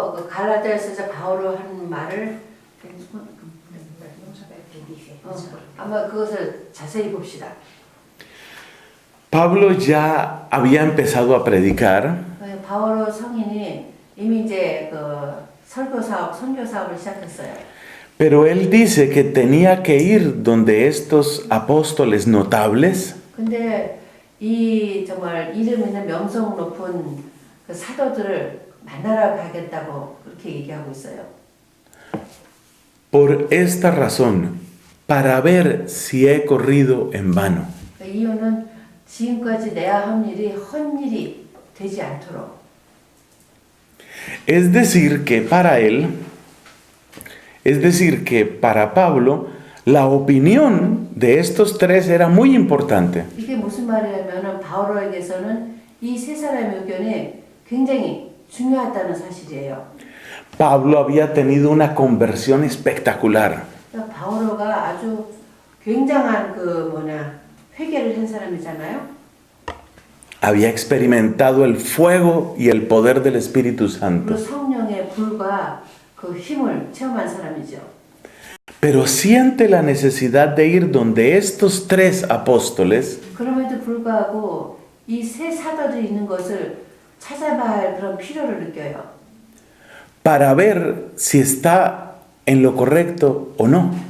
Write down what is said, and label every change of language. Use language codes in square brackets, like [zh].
[ko] 갈라디아서에서 바울이 한 말을 아마 그것을 자세히 봅시다. [es] Pablo ya había empezado a predicar, [ko] 바울 성인이 이미 이제 그 선교 사업을 시작했어요. [es] pero él dice que tenía que ir donde estos apóstoles notables [ko] 근데 이 정말 이름 있는 명성 높은 그 사도들을 만나러 가겠다고 그렇게 얘기하고 있어요. [es] por esta razón, para ver si he corrido en vano. [ko] 그 이유는 지금까지 내야 한 일이 헛일이 되지 않도록. [es] Es decir, que para Pablo, la opinión de estos tres era muy importante. [ko] 이게 무슨 말이냐면 바울에게서는 이 세 사람의 의견이 굉장히 중요하다는 사실이에요. [es] Pablo había tenido una conversión espectacular. [ko] 바울가 아주 굉장한 회개를 한 사람이잖아요. [es] Había experimentado el fuego y el poder del Espíritu Santo. [ko] 성령의 불과 그 힘을 체험한 사람이죠. [es] Pero siente la necesidad de ir donde estos tres apóstoles [ko] 그럼에도 불구하고 이 세 사도들이 있는 것을 찾아봐야 할 그런 필요를 느껴요. [es] para ver si está en lo correcto o no.